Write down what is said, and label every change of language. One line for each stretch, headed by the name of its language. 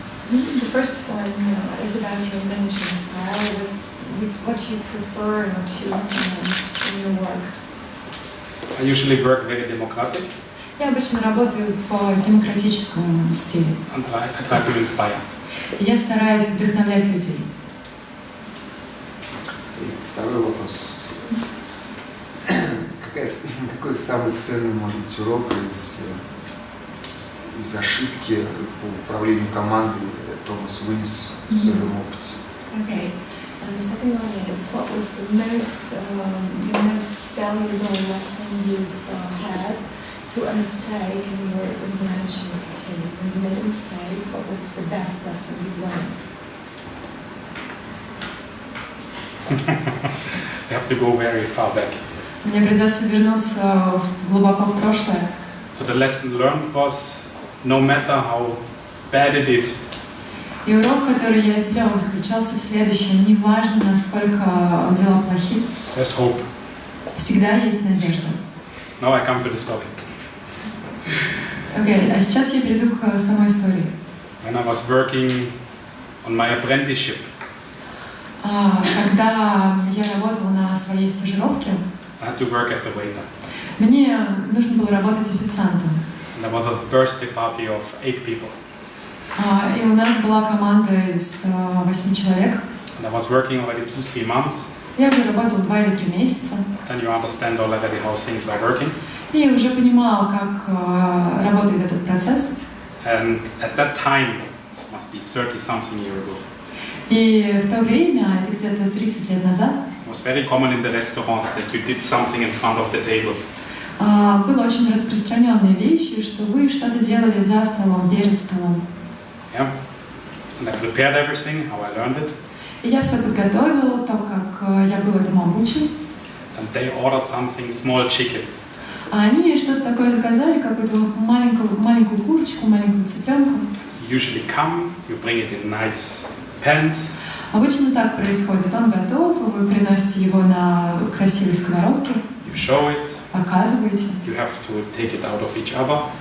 English: The first one is about your management style, what you prefer and what you implement in your work. I usually work very democratic.
Russian: Я обычно работаю в демократическом стиле.
English: And I try to inspire.
Russian: Я стараюсь вдохновлять людей. Второй вопрос. Какой самый ценный, может быть, урок из ошибки по управлению командой Томас вынес в своем опыте?
English: Okay. And the second one is, what was the your most valuable lesson you've had through a mistake in your managing of a team? When you made a mistake, what was the best lesson you've learned? You have to go very far back.
Russian: Мне придется вернуться глубоко в прошлое.
English: So the lesson learned was, no matter how bad it is,
Russian: И урок, который я извлек, заключался в следующем: неважно, насколько дела плохи,
English: there's hope.
Russian: всегда есть надежда.
English: Now I come to the story.
Russian: Окей, а сейчас я перейду к самой истории.
English: When I was working on my apprenticeship,
Russian: Когда я работала на своей стажировке,
English: I had to work as a waiter.
Russian: мне нужно было работать официантом.
English: And there was a birthday party of 8 people.
Russian: И у нас была команда из 8 человек.
English: And I was working already 2-3 months.
Russian: Я уже работала 2 или 3 месяца.
English: Then you understand already how things are working.
Russian: И уже понимала, как работает этот процесс.
English: And at that time, this must be 30-something years ago,
Russian: И в то время, это где-то 30 лет назад,
English: it was very common in the restaurants that you did something in front of the table.
Russian: было очень распространенной вещью, что вы что-то делали за столом, перед столом.
English: Yeah. And I prepared everything, how I learned it.
Russian: И я все подготовила, то, как я был этому обучен.
English: And they ordered something, small chickens.
Russian: А они что-то такое заказали, какую-то маленькую курочку, маленькую цыпленку.
English: You usually come, you bring it in nice pans.
Russian: Обычно так происходит. Он готов, вы приносите его на красивой сковородке,
English: You show it.
Russian: показываете.
English: You have to take it out of each other.